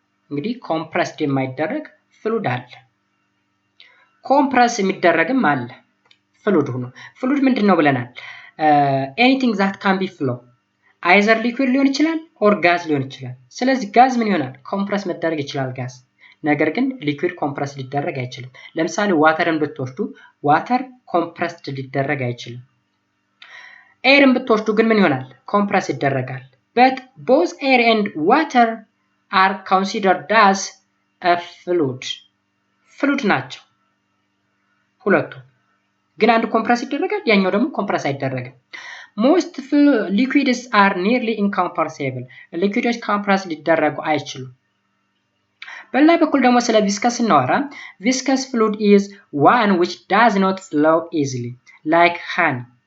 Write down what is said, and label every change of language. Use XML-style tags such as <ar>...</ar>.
<am>እንግዲህ compressed የማይደረግ fluid አለ compress የሚደረግም አለ fluid ሆኖ fluid ምንድነው ብለናል?</am> <en>anything that can be flow either liquid</en> <am>ሊሆን ይችላል</am> <en>or gas ሊሆን ይችላል።</en> <am>ስለዚህ gas ምን ይሆናል? compress መደረግ ይችላል gas ነገር ግን liquid compress ሊደረግ አይችልም። ለምሳሌ ዋተርን ብትወስዱ ዋተር compressed ሊደረግ አይችልም። ኤርን ብትወስዱ ግን ምን ይሆናል?</am> <en>compress</en> <am>ይደረጋል።</am> <en>but both air and water are considered as a fluid</en> <am>ናቸው ሁለቱ ግን አንዱ compress ይደረጋል ያኛው ደግሞ compress አይደረግም።</am> <en>most liquids are nearly incompressible liquids compress</en> <am>ሊደረጉ አይችሉም። በሌላ በኩል ደግሞ ስለ viscous እናወራ</am> <en>viscous fluid is one which does not flow easily like honey</en>